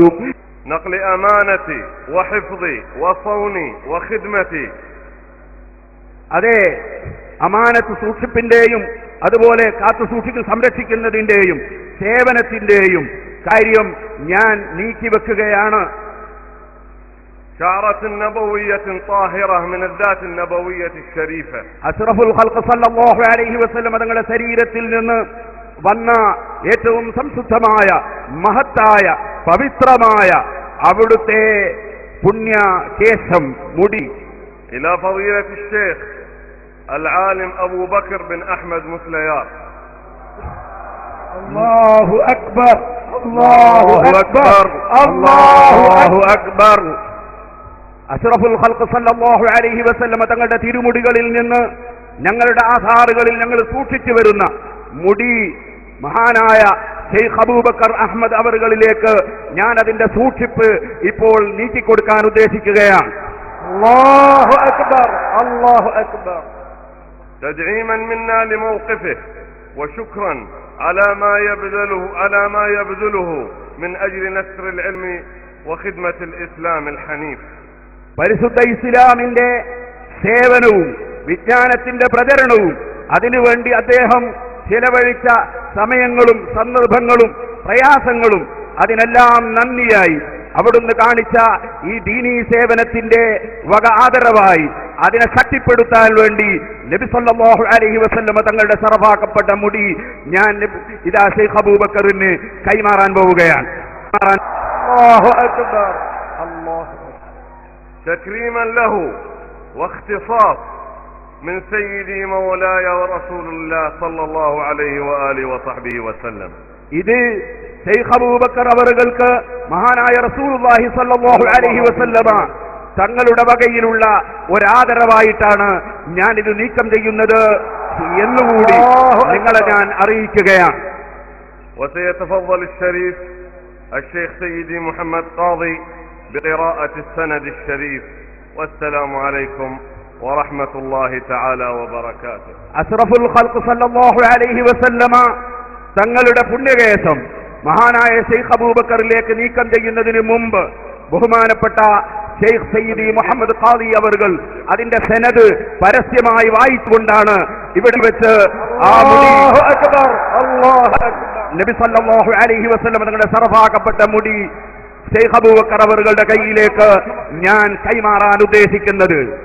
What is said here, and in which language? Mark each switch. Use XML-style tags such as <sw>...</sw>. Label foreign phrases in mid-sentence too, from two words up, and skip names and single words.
<ar>نقلي أمانتي وحفظي وصوني وخدمتي,</ar> <ml>അതെ അമാനത്ത് സൂക്ഷിപ്പിന്റെയും അതുപോലെ കാത്തു സൂക്ഷിച്ച് സംരക്ഷിക്കുന്നതിന്റെയും സേവനത്തിന്റെയും കാര്യം ഞാൻ നീക്കിവെക്കുകയാണ്.</ml> <ar>شعرة نبوية طاهرة من الذات النبوية الشريفة. أشرف الخلق صلى الله عليه وسلم</ar> <ml>തങ്ങളുടെ ശരീരത്തിൽ നിന്ന് വന്ന ഏറ്റവും സംശുദ്ധമായ മഹത്തായ പവിത്രമായ അവിടുത്തെ പുണ്യ കേശം മുടി</ml> <ar>إلى فضيلة الشيخ العالم أبو بكر بن أحمد مسليار. الله أكبر الله أكبر الله أكبر. أشرف الخلق صلى الله عليه وسلم</ar> <ml>തങ്ങളുടെ തിരുമുടികളിൽ നിന്ന് ഞങ്ങളുടെ ആധാറുകളിൽ ഞങ്ങൾ സൂക്ഷിച്ചു വരുന്ന മുടി മഹാനായ ഷെയ്ഖ് അബൂബക്കർ അഹ്മദ് അവറുകളിലേക്ക് ഞാൻ അതിന്റെ സൂക്ഷിപ്പ് ഇപ്പോൾ നീക്കിക്കൊടുക്കാൻ ഉദ്ദേശിക്കുകയാണ്.</ml> <ar>الله أكبر الله أكبر. تدعيما منا لموقفه وشكرا على ما يبذله من أجل نشر العلم وخدمة الإسلام الحنيف.</ar> <ml>പരിശുദ്ധ ഇസ്ലാമിന്റെ സേവനവും വിജ്ഞാനത്തിന്റെ പ്രചരണവും അതിനുവേണ്ടി അദ്ദേഹം ചിലവഴിച്ച സമയങ്ങളും സന്ദർഭങ്ങളും പ്രയാസങ്ങളും അതിനെല്ലാം നന്ദിയായി അവിടുന്ന് കാണിച്ച ഈ ദീനീ സേവനത്തിന്റെ വക ആദരവായി അതിനെ ശക്തിപ്പെടുത്താൻ വേണ്ടി നബി</ml> <ar>صلى الله عليه وسلم</ar> <ml>തങ്ങളുടെ സറഫാക്കപ്പെട്ട മുടി ഞാൻ ഇതാ ഷെയ്ഖ് അബൂബക്കറിന് കൈമാറാൻ പോവുകയാണ്.</ml> <ar>الله أكبر الله تكريما له واختصاص من سيدي مولاي ورسول الله صلى الله عليه وآله وصحبه وسلم.</ar> <ml>ഇത് ഷെയ്ഖ് അബൂബക്കർ അവറുകൾക്ക് മഹാനായ</ml> <ar>رسول الله صلى الله عليه وسلم</ar> <ml>തങ്ങളുടെ വകയിലുള്ള ഒരാദരവായിട്ടാണ് ഞാൻ ഇത് നീക്കം ചെയ്യുന്നത് എന്നുകൂടി നിങ്ങളെ ഞാൻ അറിയിക്കുകയാണ്.</ml> <ar>وسيتفضل الشريف الشيخ سيدي محمد قاضي بقراءة السند الشريف. والسلام عليكم ورحمة الله تعالى وبركاته. أشرف الخلق صلى الله عليه وسلم</ar> <ml>തങ്ങളുടെ പുണ്യകേശം മഹാനായ ഷെയ്ഖ് അബൂബക്കറിലേക്ക് നീക്കം ചെയ്യുന്നതിന് മുമ്പ് ബഹുമാനപ്പെട്ട ഷെയ്ഖ് സയ്യിദി മുഹമ്മദ് ഖാദി അവർകൾ അതിന്റെ സനദ് പരസ്യമായി വായിച്ചുകൊണ്ടാണ് ഇവിടെ വെച്ച് ആ മുടി നബി</ml> <ar>صلى الله عليه وسلم</ar> <ml>തങ്ങളുടെ സറഫാക്കപ്പെട്ട മുടി ഷെയ്ഖ് അബൂബക്കർ അവരുടെ കയ്യിലേക്ക് ഞാൻ കൈമാറാൻ ഉദ്ദേശിക്കുന്നത്.</ml>